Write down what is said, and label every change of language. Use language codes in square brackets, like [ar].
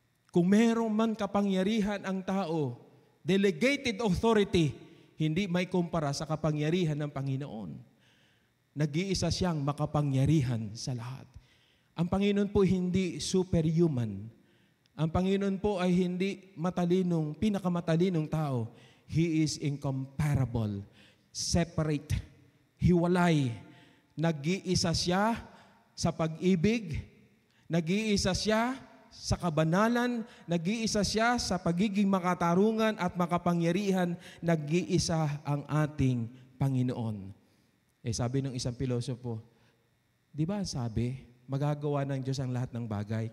[tl] Kung meron man kapangyarihan ang tao, [en] delegated authority, [tl] hindi may kumpara sa kapangyarihan ng Panginoon. Nag-iisa siyang makapangyarihan sa lahat. Ang Panginoon po hindi superhuman. Ang Panginoon po ay hindi pinakamatalinong tao. [en] He is incomparable, separate, hiwalay. [tl] Nag-iisa siya sa pag-ibig, nag-iisa siya sa kabanalan, nag-iisa siya sa pagiging makatarungan at makapangyarihan, nag-iisa ang ating Panginoon. Sabi ng isang pilosopo, di ba sabi, magagawa ng Diyos ang lahat ng bagay.